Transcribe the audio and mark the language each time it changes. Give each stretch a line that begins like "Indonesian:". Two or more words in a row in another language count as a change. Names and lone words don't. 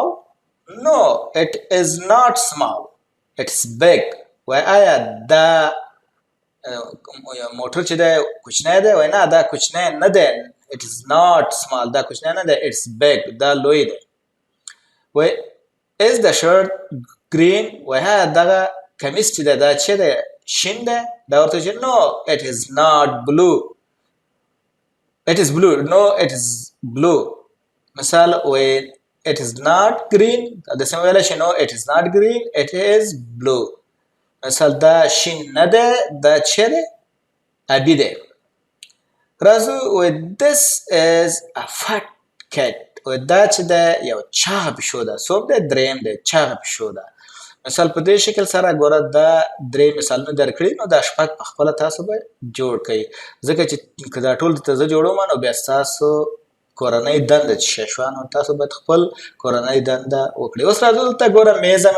English: No, it is not small. It's big.
Pashto: وای آیا دا موټر چې دی کوچنی دی وای نه دا کوچنی نه دی
English: It is not small.
Pashto: دا کوچنی نه دی
English: It's big.
Pashto: دا لوی دی وای
English: Is the shirt green?
Pashto: وای ها دغه کمیس چې دی دا چې دی شین دی دا ورته چې
English: No, it is not blue. It is blue. No, it is blue.
Pashto: مثال وای
English: It is not green.
Pashto: د سم ویل شي
English: No, it is not green. It is blue.
Pashto: مثال دا شین نه دی دا چې دی ابي دی راځو وای
English: This is a fat cat.
Pashto: وای دا چې دی یو چاغه پیشو ده څوک دی دریم دی چاغه پیشو ده مثال په دې شکل سره ګوره دا درې مثالونه درکړي نو دا شپږ په خپله تاسو به جوړ کړئ ځکه چې که دا ټول درته زه جوړوم نو بیا ستاسو کورنۍ دنده چې شی شوه نو تاسو باید خپل کورنۍ دنده وکړئ اوس راځو دلته ګوره میزه مې